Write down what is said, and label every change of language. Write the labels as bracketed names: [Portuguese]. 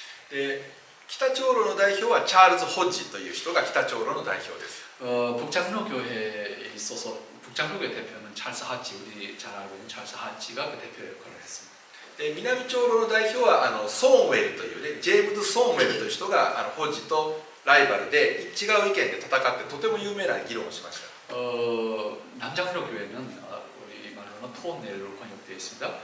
[Japanese] で、北長老の代表はチャールズ・ホッジという人が北長老の代表です。 [Korean] 북장로교회에 있어서 북장로교회 대표는 찰스 하치, 우리 잘 알고 있는 찰스 하치가 그 대표 역할을 했습니다. [Japanese] で、南長老の代表はソーンウェルというね、ジェームズ・ソーンウェルという人がホッジとライバルで違う意見で戦ってとても有名な議論をしました。 [Korean] 남장로교회는 우리 말로는 토넬로 번역되어 있습니다.